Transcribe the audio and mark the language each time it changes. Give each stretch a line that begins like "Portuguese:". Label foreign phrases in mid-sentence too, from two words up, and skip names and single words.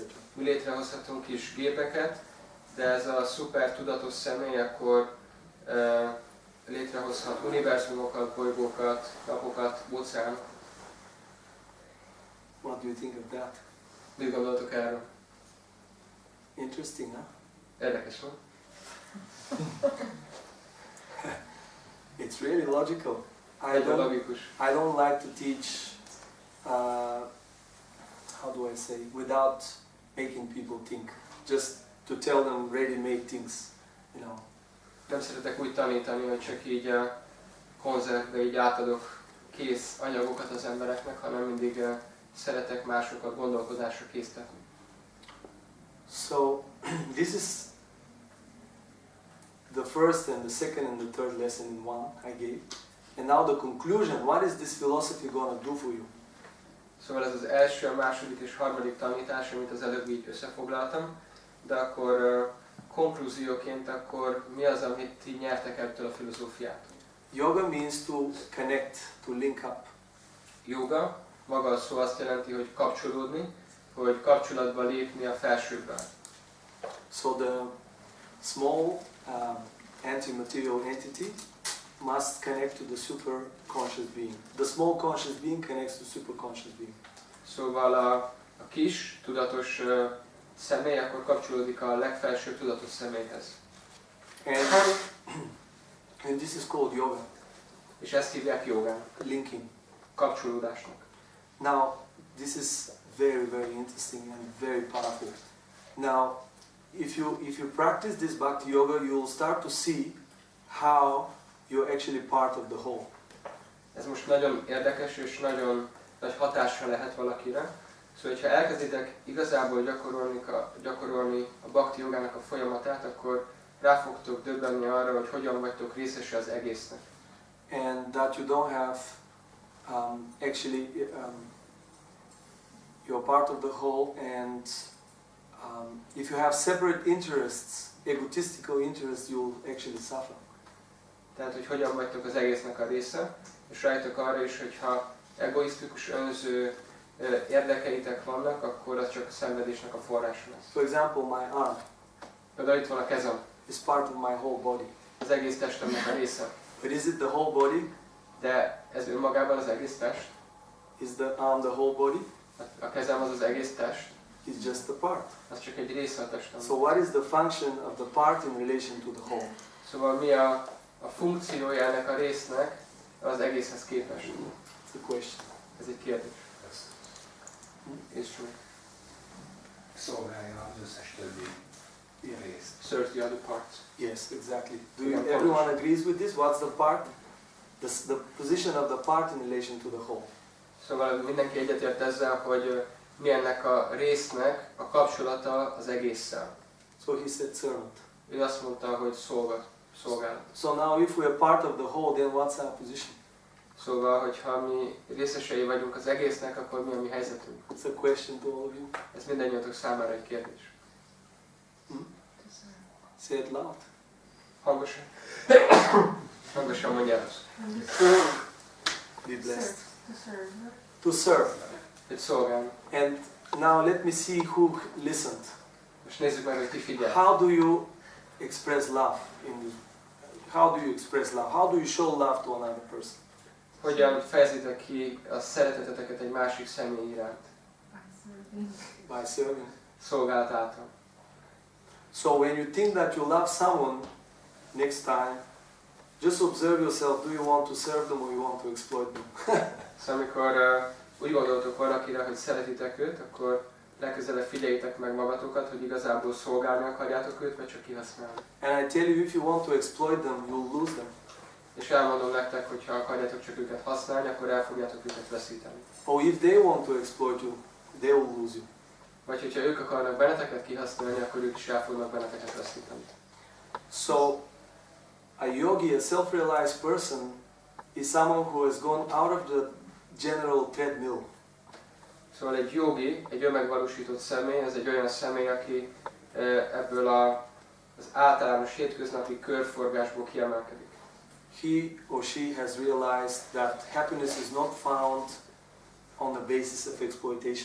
Hungarian: Mi létrehozhatunk kis gépeket, de ez a szuper tudatos személy akkor létrehozhat univerzumokat, bolygókat, napokat, óceánokat.
English: What do you think of that?
Hungarian: Mit gondoltok erről?
English: Interesting, huh?
Hungarian: Érdekes van.
English: It's really logical.
Hungarian: Nagyon logikus.
English: I don't like to teach, how do I say, without making people think. Just to tell them ready-made things, you know.
Hungarian: Nem szeretek úgy tanítani, hogy csak így a konzervbe így átadok kész anyagokat az embereknek, hanem mindig szeretek másokat gondolkodásra késztetni.
English: So this is the first and the second and the third lesson in one I gave. And now the conclusion, what is this philosophy going to do for you?
Hungarian: Szóval ez az első, a második és harmadik tanítás, amit az előbb így összefoglaltam, de akkor konklúzióként akkor mi az, amit ti nyertek ebből a filozófiától?
English: Yoga means to connect, to link up. Yoga,
Hungarian: maga a szó azt jelenti, hogy kapcsolódni, hogy kapcsolatba lépni a felsőbbel.
English: So the small anti-material entity must connect to the super conscious being. The small conscious being connects to super conscious being.
Hungarian: Szóval a kis tudatos személy akkor kapcsolódik a legfelsőbb tudatos személyhez.
English: And this is called yoga.
Hungarian: És ezt hívják jogának,
English: linking.
Hungarian: kapcsolódásnak.
English: Now, this is very, very interesting and very powerful. Now, if you practice this bhakti yoga, you will start to see how you're actually part of the whole.
Hungarian: Ez most nagyon érdekes és nagyon nagy hatásra lehet valakire. Szóval, hogyha elkezditek igazából gyakorolni a bhakti jogának a folyamatát, akkor rá fogtok döbbenni arra, hogy hogyan vagytok részese az egésznek.
English: And that you don't have you're part of the whole, and if you have separate interests, egotistical interests, you'll actually suffer.
Hungarian: Tehát, hogy hogyan vagytok az egésznek a része, és rájöttök arra is, hogyha egoisztikus, önző érdekeitek vannak, akkor az csak a szenvedésnek a forrása lesz.
English: For example, my arm
Hungarian: Például itt van a kezem,
English: is part of my whole body.
Hungarian: az egész testemnek a része.
English: But is it the whole body?
Hungarian: De ez önmagában az egész test?
English: Is the arm the whole body?
Hungarian: A kezem az az egész test?
English: It's just a part.
Hungarian: Az csak egy része a testemnek.
English: So what is the function of the part in relation to the whole?
Hungarian: Szóval mi a funkciója ennek a résznek az egészhez képest?
English: It's a question.
Hungarian: Ez egy kérdés. És Szolgálja az összes többi részt.
English: serve the other parts. Yes, exactly. Everyone agrees with this? What's the part? The position of the part in relation to the whole.
Hungarian: Szóval mindenki egyetért ezzel, hogy mi ennek a résznek a kapcsolata az egésszel.
English: So he said servant.
Hungarian: Ő azt mondta, hogy szolgálat.
English: So now if we are part of the whole, then what's our position?
Hungarian: Szóval, hogyha mi részesei vagyunk az egésznek, akkor mi a mi helyzetünk?
English: It's a question to all of you.
Hungarian: Ez mindannyiatok számára egy kérdés.
English: Say it loud.
Hungarian: Hangosan. Hangosan mondjál azt.
English: Be blessed. To serve. To serve.
Hungarian: Hogy szolgálni.
English: And now let me see who listened.
Hungarian: Most nézzük meg, hogy ki figyel.
English: How do you express love how do you express love? How do you show love to another person?
Hungarian: Hogyan fejezitek ki a szereteteteket egy másik személy iránt?
English: By serving.
Hungarian: Szolgálat által.
English: So when you think that you love someone, next time, just observe yourself. Do you want to serve them or you want to exploit them?
Hungarian: Szóval amikor úgy gondoltok valakire, hogy szeretitek őt, akkor legközelebb figyeljétek meg magatokat, hogy igazából szolgálni akarjátok őt, vagy csak kihasználni.
English: And I tell you, if you want to exploit them, you'll lose them.
Hungarian: És elmondom nektek, hogy ha akarjátok csak őket használni, akkor el fogjátok őket veszíteni.
English: Or if they want to exploit you, they will lose you.
Hungarian: Vagy hogyha ők akarnak benneteket kihasználni, akkor ők is el fognak benneteket veszíteni.
English: So, a yogi, a self-realized person, is someone who has gone out of the general treadmill.
Hungarian: Szóval egy jogi, egy önmegvalósított személy, ez egy olyan személy, aki ebből az általános hétköznapi körforgásból kiemelkedik.
English: He or she has realized that happiness is not found on the basis of exploitation.